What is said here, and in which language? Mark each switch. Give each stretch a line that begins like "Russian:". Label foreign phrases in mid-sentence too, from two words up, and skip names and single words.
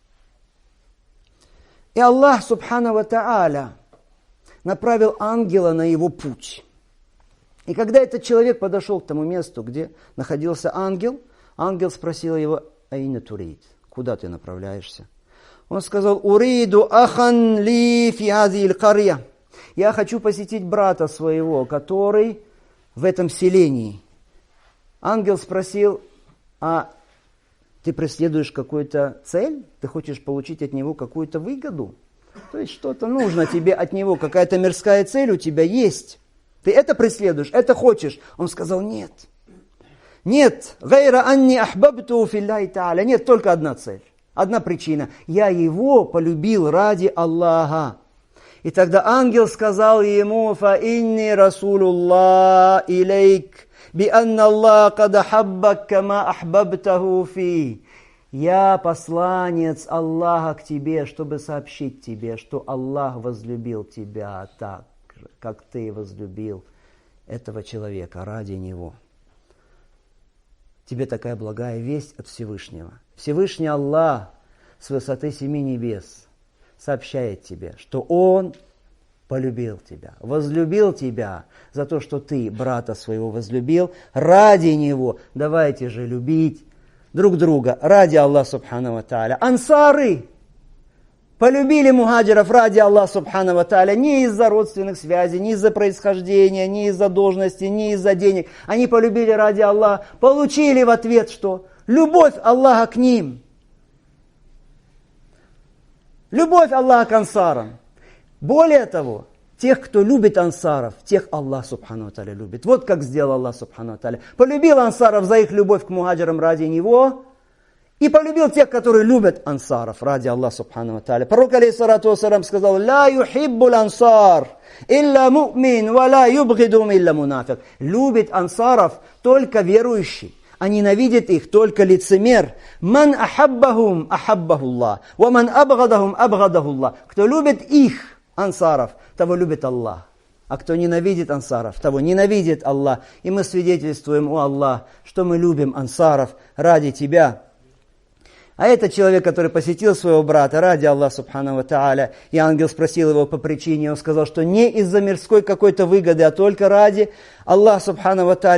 Russian: И Аллах
Arabic: سبحانه وتعالى
Russian: направил ангела на его путь. И когда этот человек подошел к тому месту, где находился ангел, ангел спросил его:
Arabic: «أين تريد?»
Russian: Куда ты направляешься? Он сказал:
Arabic: «أريد أخا لي في هذه القرية».
Russian: Я хочу посетить брата своего, который в этом селении. Ангел спросил: а ты преследуешь какую-то цель? Ты хочешь получить от него какую-то выгоду? То есть что-то нужно тебе от него, какая-то мирская цель у тебя есть. Ты это преследуешь, это хочешь? Он сказал: нет. Нет,
Arabic: غير أني أحببته في الله تعالى.
Russian: Нет, только одна цель, одна причина. Я его полюбил ради Аллаха. И тогда ангел сказал ему:
Arabic: فإني رسول الله إليك. «بأن الله قد أحبك كما أحببته فيه».
Russian: Я посланец Аллаха к тебе, чтобы сообщить тебе, что Аллах возлюбил тебя так же, как ты возлюбил этого человека ради него. Тебе такая благая весть от Всевышнего. Всевышний Аллах с высоты 7 небес сообщает тебе, что Он полюбил тебя, возлюбил тебя за то, что ты брата своего возлюбил ради него. Давайте же любить друг друга ради Аллаха
Arabic: سبحانه وتعالى.
Russian: Ансары полюбили мухаджиров ради Аллаха
Arabic: سبحانه وتعالى
Russian: не из-за родственных связей, не из-за происхождения, не из-за должности, не из-за денег. Они полюбили ради Аллаха, получили в ответ что? Любовь Аллаха к ним. Любовь Аллаха к ансарам. Более того, тех, кто любит ансаров, тех Аллах
Arabic: سبحانه وتعالى
Russian: любит. Вот как сделал Аллах
Arabic: سبحانه وتعالى.
Russian: Полюбил ансаров за их любовь к мухаджирам ради него, и полюбил тех, которые любят ансаров ради Аллаха
Arabic: سبحانه وتعالى.
Russian: Пророк,
Arabic: عليه الصلاة والسلام,
Russian: сказал:
Arabic: «لا يحب الأنصار إلا مؤمن ولا يبغضهم إلا منافق».
Russian: Любит ансаров только верующий, а ненавидит их только лицемер.
Arabic: «من أحبهم أحبه الله ومن أبغضهم أبغضه الله».
Russian: Кто любит их, ансаров, того любит Аллах. А кто ненавидит ансаров, того ненавидит Аллах. И мы свидетельствуем, о Аллах, что мы любим ансаров ради тебя. А этот человек, который посетил своего брата ради Аллаха
Arabic: سبحانه وتعالى,
Russian: и ангел спросил его по причине, он сказал, что не из-за мирской какой-то выгоды, а только ради Аллаха
Arabic: سبحانه وتعالى.